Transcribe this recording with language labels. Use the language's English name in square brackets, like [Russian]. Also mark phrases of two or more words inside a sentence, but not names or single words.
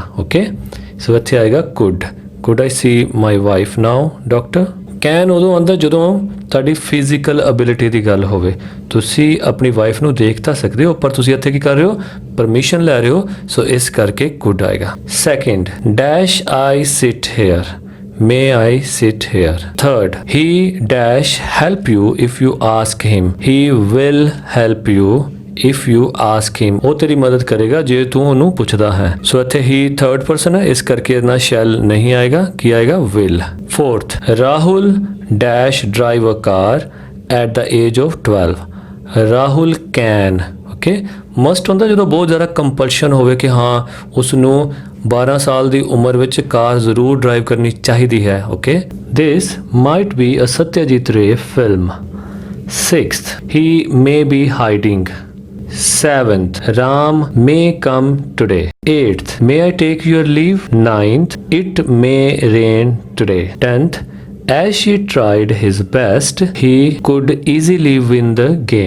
[English] OK, so [Punjabi] ਇੱਥੇ ਆਏਗਾ [English] could I see my wife now doctor. [Punjabi] ਕੈਨ ਉਦੋਂ ਆਉਂਦਾ ਜਦੋਂ ਤੁਹਾਡੀ [English] physical ability [Punjabi] ਦੀ ਗੱਲ ਹੋਵੇ, ਤੁਸੀਂ ਆਪਣੀ ਵਾਈਫ ਨੂੰ ਦੇਖ ਤਾਂ ਸਕਦੇ ਹੋ ਪਰ ਤੁਸੀਂ ਇੱਥੇ ਕੀ ਕਰ ਰਹੇ ਹੋ? ਪਰਮਿਸ਼ਨ ਲੈ ਰਹੇ ਹੋ, ਸੋ ਇਸ ਕਰਕੇ ਕੁਡ ਆਏਗਾ। [English] second dash I sit here, may I sit here? Third, he dash help you if you ask him, he will help you if you ask him। [Punjabi] ਉਹ ਤੇਰੀ ਮਦਦ ਕਰੇਗਾ ਜੇ ਤੂੰ ਉਹਨੂੰ ਪੁੱਛਦਾ ਹੈ। ਸੋ ਇੱਥੇ [English] he third person [Punjabi] ਹੈ, ਇਸ ਕਰਕੇ ਨਾ shall ਨਹੀਂ ਆਏਗਾ, ਕੀ ਆਏਗਾ? [English] will। Fourth, ਰਾਹੁਲ dash drive a car at the age of 12। ਰਾਹੁਲ can। [Punjabi] ਓਕੇ, ਮਸਟ ਹੁੰਦਾ ਜਦੋਂ ਬਹੁਤ ਜ਼ਿਆਦਾ ਕੰਪਲਸ਼ਨ ਹੋਵੇ ਕਿ ਹਾਂ ਉਸ ਨੂੰ 12 ਸਾਲ ਦੀ ਉਮਰ ਵਿੱਚ ਕਾਰ ਜ਼ਰੂਰ ਡਰਾਈਵ ਕਰਨੀ ਚਾਹੀਦੀ ਹੈ। [English] OK, this might be a Satyajit Ray film. 6th, he may be hiding। 7th, Ram may come today। 8th, may I take your leave? 9th, it may rain today। 10th, as she tried his best, he could easily win the game।